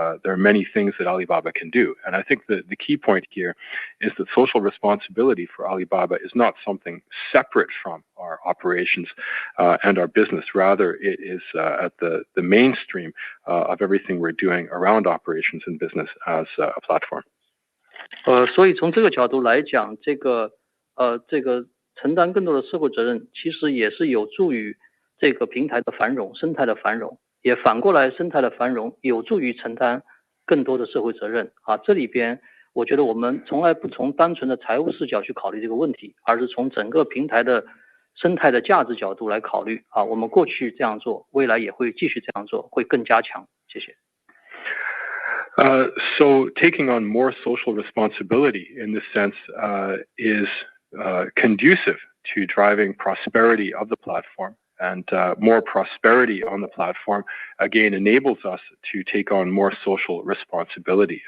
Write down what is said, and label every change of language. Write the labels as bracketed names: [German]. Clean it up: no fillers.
[English] There are many things that Alibaba can do. And I think the key point here is that social responsibility for Alibaba is not something separate from our operations and our business. Rather, it is at the mainstream of everything we're doing around operations and business as a platform. [Chinese] 所以从这个角度来讲，这个承担更多的社会责任，其实也是有助于这个平台的繁荣、生态的繁荣，也反过来生态的繁荣有助于承担更多的社会责任啊。这里边我觉得我们从来不从单纯的财务视角去考虑这个问题，而是从整个平台的生态的价值角度来考虑啊。我们过去这样做，未来也会继续这样做，会更加强。谢谢。 [English] So taking on more social responsibility in this sense is conducive to driving prosperity of the platform, and more prosperity on the platform again enables us to take on more social responsibility.